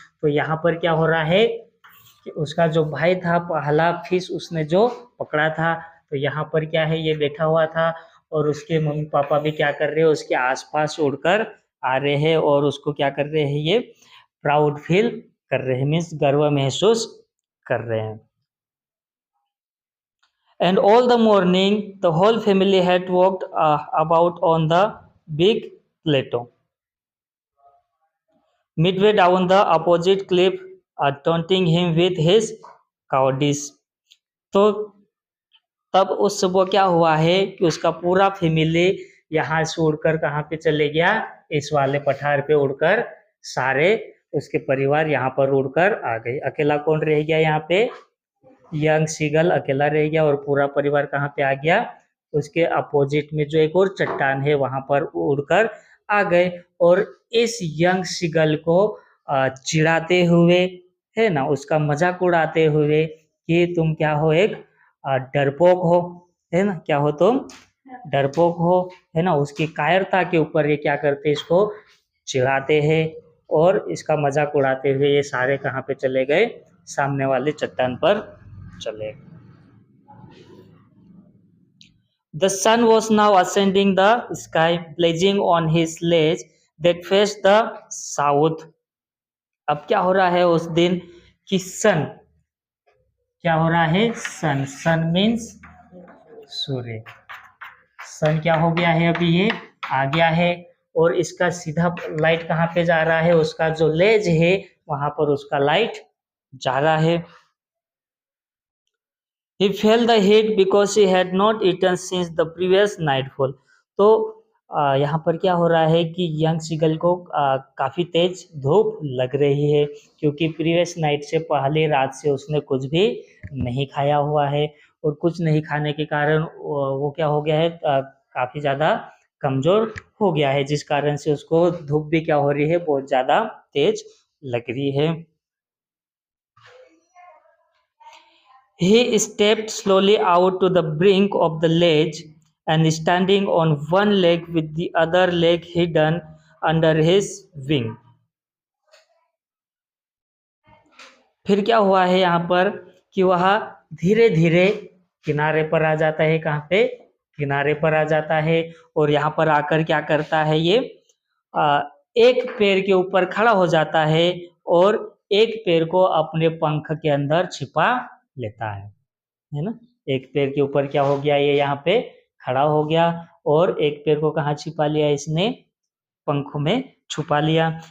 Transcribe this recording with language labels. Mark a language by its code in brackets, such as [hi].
[hi] तो यहाँ पर क्या हो रहा है कि उसका जो भाई था, पहला फिश उसने जो पकड़ा था, तो यहाँ पर क्या है, ये बैठा हुआ था और उसके मम्मी पापा भी क्या कर रहे हैं, उसके आसपास उड़कर आ रहे हैं और उसको क्या कर रहे हैं, ये प्राउड फील कर रहे हैं, मीन्स गर्व महसूस कर रहे हैं। [en] And all the morning the whole family had walked about on the big plateau midway down the opposite cliff, taunting him with his cowardice। [hi] तो तब उस सुबह क्या हुआ है कि उसका पूरा फैमिली यहाँ से उड़कर कहाँ पे चले गया, इस वाले पठार पे उड़कर सारे उसके परिवार यहाँ पर उड़कर आ गए। अकेला कौन रह गया यहाँ पे, यंग सीगल अकेला रह गया और पूरा परिवार कहाँ पे आ गया, उसके अपोजिट में जो एक और चट्टान है वहां पर उड़कर आ गए। और इस यंग सीगल को चिढ़ाते हुए, है ना, उसका मजाक उड़ाते हुए कि तुम क्या हो, एक डरपोक हो, है ना, क्या हो तुम, डरपोक हो, है ना, उसकी कायरता के ऊपर ये क्या करते, इसको चिढ़ाते हैं और इसका मजाक उड़ाते हुए ये सारे कहाँ पे चले गए, सामने वाले चट्टान पर चले। [en] The sun was now ascending the sky, blazing on his ledge that faced the south. [hi] अब क्या हो रहा है उस दिन कि सन, क्या हो रहा है, सन, सन मीन्स सूर्य, सन क्या हो गया है, अभी ये आ गया है और इसका सीधा लाइट कहाँ पे जा रहा है, उसका जो लेज है वहां पर उसका लाइट जा रहा है। [en] He felt the heat because he had not eaten since the previous nightfall. [hi] तो यहाँ पर क्या हो रहा है कि यंग सीगल को काफ़ी तेज धूप लग रही है क्योंकि प्रीवियस नाइट से पहले रात से उसने कुछ भी नहीं खाया हुआ है और कुछ नहीं खाने के कारण वो क्या हो गया है, काफ़ी ज़्यादा कमज़ोर हो गया है, जिस कारण से उसको धूप भी क्या हो रही है, बहुत ज़्यादा तेज लग रही है। [en] He stepped slowly out to the brink of the ledge and standing on one leg with the other leg hidden under his wing. [hi] फिर क्या हुआ है यहाँ पर कि वह धीरे धीरे किनारे पर आ जाता है, कहाँ पे, किनारे पर आ जाता है और यहाँ पर आकर क्या करता है, ये एक पैर के ऊपर खड़ा हो जाता है और एक पैर को अपने पंख के अंदर छिपा लेता है ना, एक पैर के ऊपर क्या हो गया, ये यहाँ पे खड़ा हो गया और एक पैर को कहाँ छिपा लिया, इसने पंखों में छुपा लिया।